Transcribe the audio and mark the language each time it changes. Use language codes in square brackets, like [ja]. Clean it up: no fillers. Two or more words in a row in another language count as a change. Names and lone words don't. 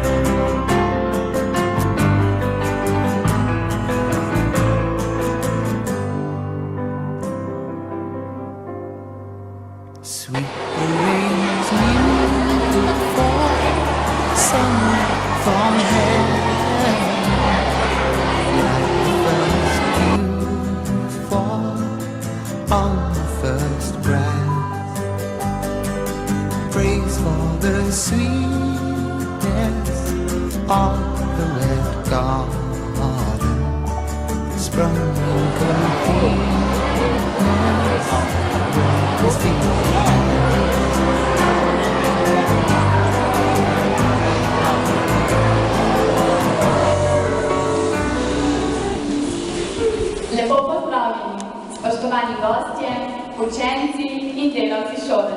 [en] Sweet rains new fall, sunlight from heaven, like the first dew fall on the first breath. Praise for the sweetness of the red garden, sprung in completeness, was [sl] Lepo pozdravljeni, spoštovani gostje, učenci in delavci šole.